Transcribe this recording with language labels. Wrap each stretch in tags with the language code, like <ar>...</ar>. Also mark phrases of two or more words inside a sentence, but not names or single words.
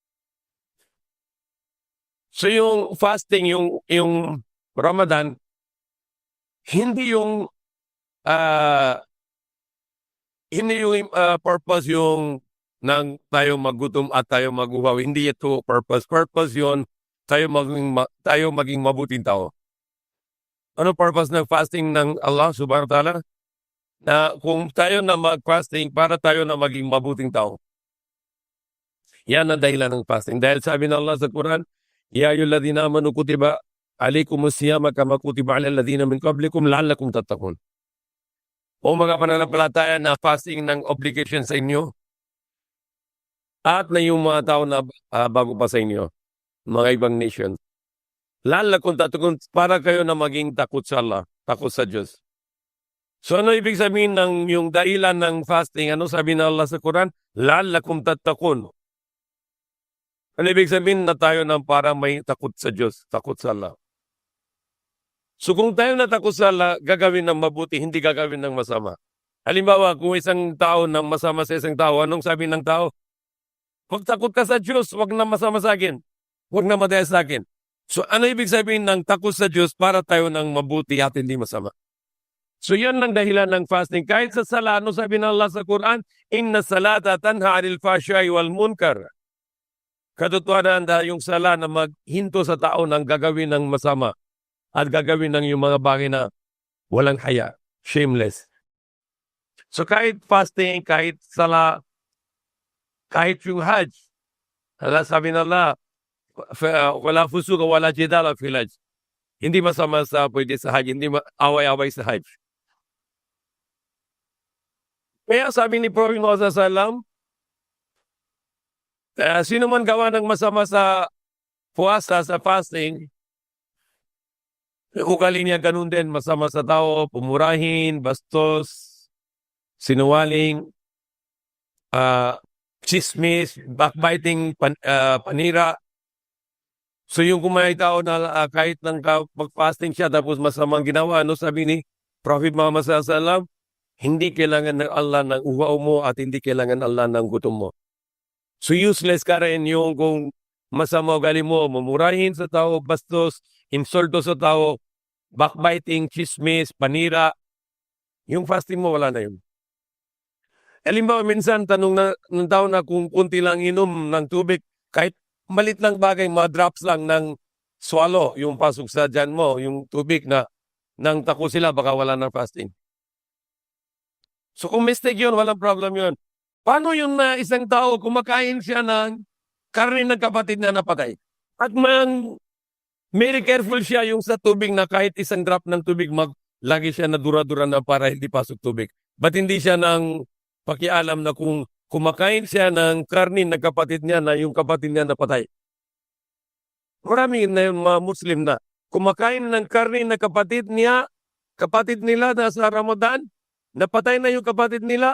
<tl>So yung fasting, yung Ramadan, hindi yung purpose yung nang tayo magutom at tayo maguhaw. Hindi ito purpose. Purpose yon tayo maging mabuting tao. Ano purpose ng fasting ng Allah</tl> <ar>سبحانه وتعالى?</ar> <tl>Na kung tayo na mag-fasting para tayo na maging mabuting tao. Yan ang dahilan ng fasting. Dahil sabi ng Allah sa Quran,</tl> <ar>يا أيها الذين آمنوا كتب عليكم الصيام كما كتب على الذين من قبلكم لعلكم تتقون.</ar> <tl>O mga pananampalataya na fasting ng obligation sa inyo at na yung mga tao na bago pa sa inyo, mga ibang nation.</tl> <ar>لعلكم تتقون,</ar> <tl>para kayo na maging takot sa Allah, takot sa Diyos. So ano ibig sabihin ng yung dahilan ng fasting? Ano sabi ng Allah sa Quran?</tl> <ar>لعلكم تتقون.</ar> <tl>Ano ibig sabihin na tayo na para may takot sa Diyos, takot sa Allah? So kung tayo natakot sa Allah, gagawin ng mabuti, hindi gagawin ng masama. Halimbawa, kung isang tao nang masama sa isang tao, anong sabi ng tao? Huwag takot ka sa Diyos, huwag na masama sa akin. Huwag na madaya sa akin. So ano ibig sabihin ng takot sa Diyos para tayo ng mabuti at hindi masama? So yan ang dahilan ng fasting. Kahit sa sala, ano sabi ng Allah sa Quran?</tl> <ar>إن الصلاة تنهى عن الفحشاء والمنكر.</ar> <tl>Katotohanan na yung sala na maghinto sa tao ng gagawin ng masama at gagawin ng yung mga bagay na walang haya, shameless. So kahit fasting, kahit sala, kahit yung Hajj, sabi na Allah,</tl> <ar>ولا فسوق ولا جدال في الحج.</ar> <tl>Hindi masama sa pwede sa Hajj, hindi away-away sa Hajj. Kaya sabi ni Prophet Muhammad sallallahu sino man gawa ng masama sa puasa, sa fasting, ugali niya ganun din, masama sa tao, pumurahin, bastos, sinungaling, chismis, backbiting, panira. So yung kumain tao na kahit nang mag-fasting siya tapos masamang ginawa, ano sabi ni Prophet Muhammad</tl> <ar>صلى الله عليه وسلم,</ar> <tl>hindi kailangan ng Allah ng uhaw mo at hindi kailangan Allah ng gutom mo. So useless ka rin yung kung masama ugali mo, mamurahin sa tao, bastos, insulto sa tao, backbiting, chismis, panira. Yung fasting mo, wala na yun. Halimbawa, minsan tanong ng tao na kung kunti lang inom ng tubig, kahit malit lang bagay, mga drops lang ng swallow, yung pasok sa dyan mo, yung tubig na nang tako sila, baka wala ng fasting. So kung mistake yun, walang problem yun. Paano yung isang tao kumakain siya ng karne ng kapatid na napatay? At</tl> <en>very careful</en> <tl>siya yung sa tubig na kahit isang drop ng tubig, lagi siya na dura-dura na para hindi pasok tubig. Ba't hindi siya nang pakialam na kung kumakain siya ng karne ng kapatid niya na yung kapatid niya napatay? Marami na yung mga Muslim na kumakain ng karne ng kapatid nila na sa Ramadan, napatay na yung kapatid nila.</tl>